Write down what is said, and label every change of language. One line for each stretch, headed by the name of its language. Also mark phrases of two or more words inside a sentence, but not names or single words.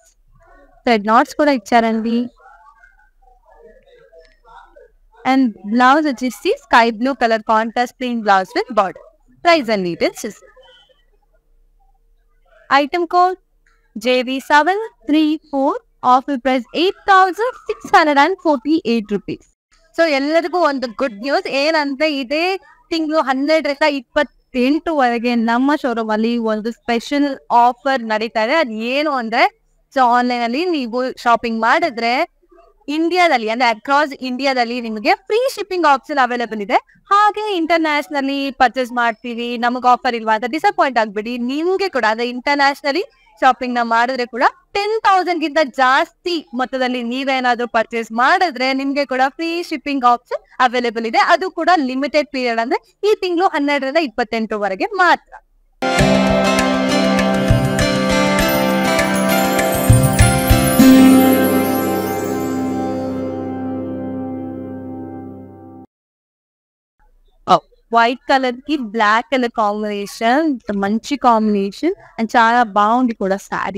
English: thread knots
Telugu: కూడా ఇచ్చారండి.
English: and blouse వచ్చేసి sky blue colour contrast plain blouse with border. Price and details. Item code JV734. offer price 8,648 rupees.
Kannada: ಸೊ ಎಲ್ಲರಿಗೂ ಒಂದು
English: good news
Kannada: ಏನಂದ್ರೆ ಇದೇ ತಿಂಗಳು 12 ನಮ್ಮ ಶೋರೂಮ್ ಅಲ್ಲಿ ಒಂದು
English: special offer
Kannada: ನಡೀತಾ ಇದೆ. ಅದು ಏನು ಅಂದ್ರೆ, ಸೊ ಆನ್ಲೈನ್ ಅಲ್ಲಿ ನೀವು ಶಾಪಿಂಗ್ ಮಾಡಿದ್ರೆ ಇಂಡಿಯಾದಲ್ಲಿ ಅಂದ್ರೆ ಅಕ್ರಾಸ್ ಇಂಡಿಯಾದಲ್ಲಿ ನಿಮಗೆ
English: free shipping option available
Kannada: ಇದೆ. ಹಾಗೆ
English: internationally purchase
Kannada: ಮಾಡ್ತೀವಿ ನಮಗೆ ಆಫರ್ ಇಲ್ವಾ ಅಂತ ಡಿಸಪಾಯಿಂಟ್ ಆಗ್ಬಿಡಿ. ನಿಮ್ಗೆ ಕೂಡ ಅಂದ್ರೆ
English: internationally shopping
Kannada: ನ ಮಾಡಿದ್ರೆ ಕೂಡ 10,000 ಗಿಂತ ಜಾಸ್ತಿ ಮೊತ್ತದಲ್ಲಿ ನೀವೇನಾದ್ರೂ ಪರ್ಚೇಸ್ ಮಾಡಿದ್ರೆ ನಿಮ್ಗೆ ಕೂಡ
English: free shipping option available
Kannada: ಇದೆ. ಅದು ಕೂಡ
English: limited period
Kannada: ಅಂದ್ರೆ ಈ ತಿಂಗಳು 12ರಿಂದ 28 ಮಾತ್ರ.
English: white colour
Telugu: కి
English: black colour combination
Telugu: మంచి
English: combination and
Telugu: చాలా బాగుంది కూడా సారీ.